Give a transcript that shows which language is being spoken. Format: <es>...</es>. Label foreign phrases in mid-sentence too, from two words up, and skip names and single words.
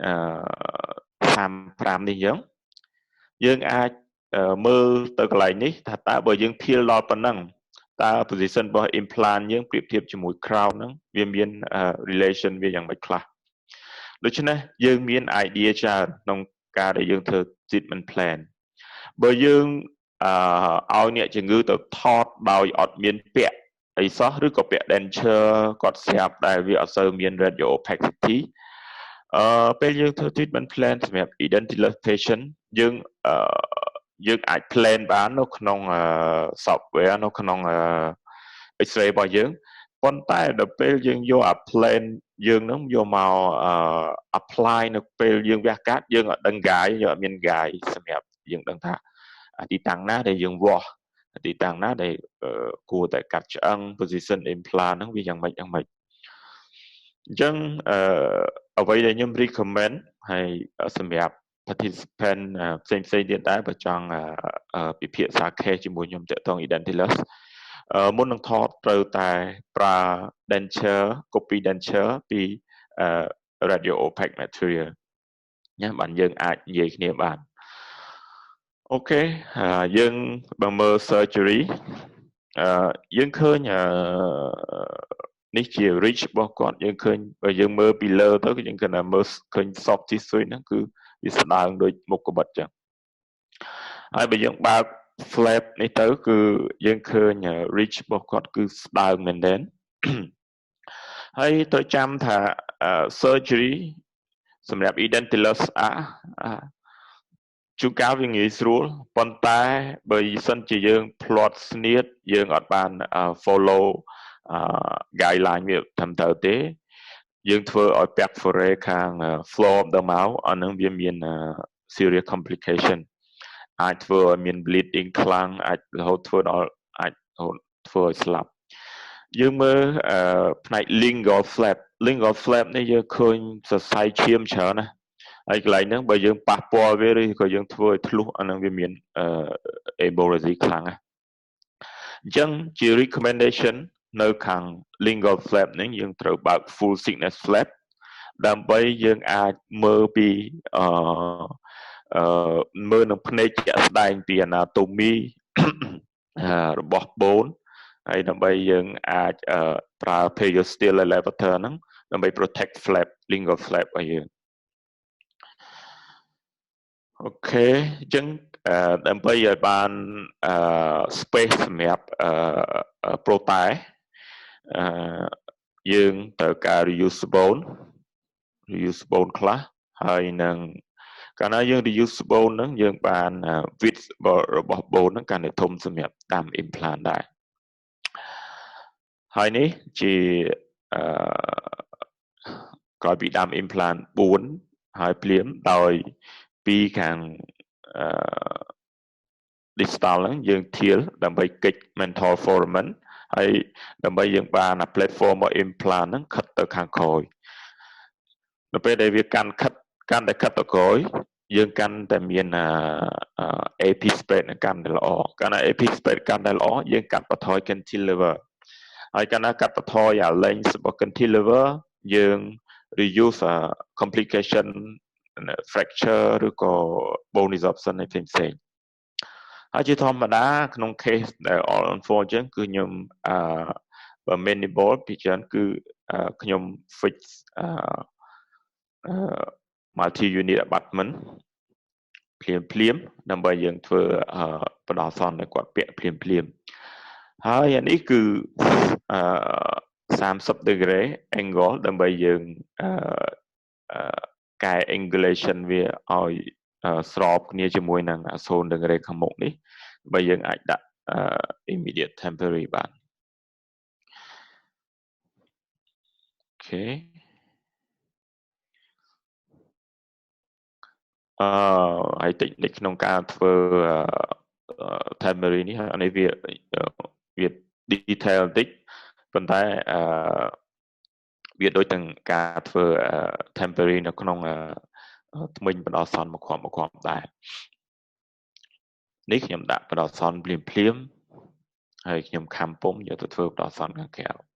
<km>35 នេះអញ្ចឹងយើងអាចមើលទៅកន្លែងនេះថាតើបើយើងធាលដល់ប៉ុណ្ណឹងតើ position របស់ implant យើងប្រៀបធៀបជាមួយ crown ហ្នឹងវាមាន relation វាយ៉ាងម៉េចខ្លះដូច្នេះយើងមាន idea ច្រើនក្នុងការដែលយើងធ្វើ</km> <en>treatment plan</en> <km>បើយើងឲ្យអ្នកជំងឺទៅថតដោយអត់មានពាក់ អីសោះឬក៏ពាក់ denture គាត់ស្រាប់ដែលវាអត់សូវមាន</km> <en>radio opacity</en> <km>ពេលយើងធ្វើ</km> <en>treatment plan</en> <km>សម្រាប់</km> <en>identified patient</en> <km>យើងអាច plan បាននៅក្នុង software នៅក្នុង X-ray របស់យើងប៉ុន្តែដល់ពេលយើងយក plan យើងនឹងយកមក apply នៅពេលយើងវះកាត់យើងអ ត់ដឹង guide យើងអត់មាន guide សម្រាប់យើងដឹងថាទីតាំងណាដែលយើងវាស់ទីតាំងណាដែលគួរតែកាត់ឆ្អឹង</km> <en>position implant</en> <km>ហ្នឹងវាយ៉ាងម៉េចអញ្ចឹងអ្វី ដែលខ្ញុំ recommend ហើយសម្រាប់ participant ផ្សេងៗទៀតដែរបើចង់ពិភាក្សា case ជាមួយខ្ញុំទាក់ទង Identilus មុននឹងថតត្រូវតែ ប្រើ</km> <en>denture copy denture</en> <km>ពី</km> <en>radio opaque material</en> <km>ណាបានយើងអាចនិយាយគ្នាបានអូខេយើង បើមើល surgery យើងឃើញនេះជា reach របស់គាត់យើងឃើញបើយើងមើលពីលើទៅយើងគិតថាមើលឃើញ</km> <en>soft tissue</en> <km>ហ្នឹងគឺវាស្ដើងដូចមុខកបិតចឹងហើយបើយើងបើក flap នេះទៅគឺយើងឃើញ reach របស់គាត់គឺស្ដើងមែនទែនហើយត្រូវចាំថា surgery សម្រាប់ Identilus ជួនកាលវាងាយស្រួលប៉ុន្តែបើសិនជាយើងភ្លាត់ស្នៀតយើងអត់បាន</km> <en>follow guideline</en> <km>វាត្រឹមត្រូវទេយើងធ្វើឲ្យ perforate ខាង</km> <en>floor of the mouth</en> <km>អានឹងវាមាន</km> <en>serious complication</en> <km>អាចធ្វើឲ្យមាន bleeding ខ្លាំងអាចរហូត ធ្វើដល់អាចធ្វើឲ្យស្លាប់យើងមើលផ្នែក</km> <en>lingual flap</en> <km>នេះយើងឃើញសរសៃឈាមច្រើនណាស់ហើយកន្លែងហ្នឹងបើយើងប៉ះពាល់វាឬក៏យើងធ្វើឲ្យធ្លុះអានឹងវាមានDioracy ខ្លាំងណាស់អញ្ចឹងជា recommendation នៅខាង lingual flap នេះយើងត្រូវបើក</km> <en>full thickness flap</en> <km>ដើម្បីយើងអាចមើលពី មើលនឹងភ្នែកជាក់ស្ដែងពី anatomy របស់ bone ហើយដើម្បីយើងអាចប្រើ</km> <en>periosteal elevator</en> <km>ហ្នឹងដើម្បី</km> <en>protect flap lingual flap</en> <km>ឲ្យយើង អូខេអញ្ចឹងដើម្បីឲ្យបានspace សម្រាប់prote យើងត្រូវការ reusable ខ្លះហើយនឹងកាលណាយើង reusable ហ្នឹងយើងបាន width របស់ bone ហ្នឹងកាន់តែធំសម្រាប់ដាំ implant ដែរ ហើយនេះជាក្រោយពីដាំ implant 4ហើយភ្លាមដោយពីខាងdistal ហ្នឹងយើងធាលដើម្បីកិច្ច mental foramen ហើយ ដើម្បីយើងបាន platform របស់ implant ហ្នឹងខិតទៅខាងក្រោយដល់ពេលដែលវាកាន់តែខិតទៅ ក្រោយយើងកាន់តែមាន</km> <en>AP space</en> <km>កាន់តែល្អកាលណា</km> <en>AP space</en> <km>កាន់តែល្អយើងកាត់បន្ថយ cantilever ហើយកាលណាកាត់បន្ថយ length របស់ cantilever យើង</km> <en>reduce complication fracture</en> <km>ឬក៏</km> <en>bone resorption</en> <km>ផ្សេងហើយជាធម្មតាក្នុង case ដែល</km> <en>all on 4</en> <km>អញ្ចឹងគឺខ្ញុំបើ mandible ពីច្រើនគឺខ្ញុំ fix</km> <en>multi unit abutment</en> <km>ភ្លាមដើម្បីយើងធ្វើបដោះសន្នឲ្យគាត់ពាក់ភ្លាមហើយអានេះគឺ</km> <en>30 degree angle</en> <km>ដើម្បីយើង កែ angulation វាឲ្យស្របគ្នាជាមួយនឹង0 degree ខាងមុខនេះបើយើងអាចដាក់</km> <en>immediate temporary</en> <km>បាន អូខេហើយ technique ក្នុងការធ្វើ temporary នេះអានេះវា detail តិចប៉ុន្តែវាដូចទាំងការធ្វើ temporary នៅក្នុងថ្មិញបដោះសន្នមកគ្រាប់ដែរនេះខ្ញុំដាក់បដោះសន្នភ្លាមហើយខ្ញុំខំពុំយកទៅធ្វើបដោះសន្នខាងក្រៅ</km>